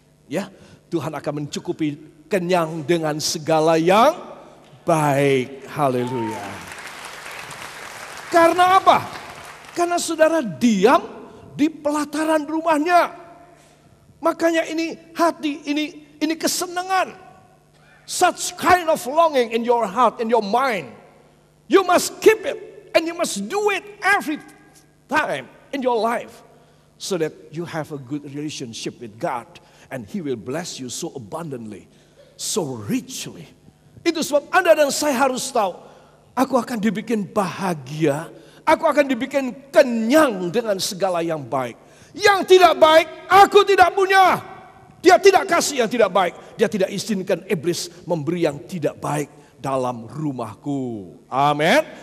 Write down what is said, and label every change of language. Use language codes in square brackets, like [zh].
[id] Ya, Tuhan akan mencukupi kenyang dengan segala yang baik. Haleluya. Karena apa? Karena saudara diam di pelataran rumahnya. Makanya ini hati, ini kesenangan. [en] Such kind of longing in your heart, in your mind. You must keep it and you must do it every time in your life. So that you have a good relationship with God. And He will bless you so abundantly, so richly. [id] Itu sebab Anda dan saya harus tahu, aku akan dibikin bahagia, aku akan dibikin kenyang dengan segala yang baik. Yang tidak baik, aku tidak punya. Dia tidak kasih yang tidak baik. Dia tidak izinkan iblis memberi yang tidak baik dalam rumahku. Amin.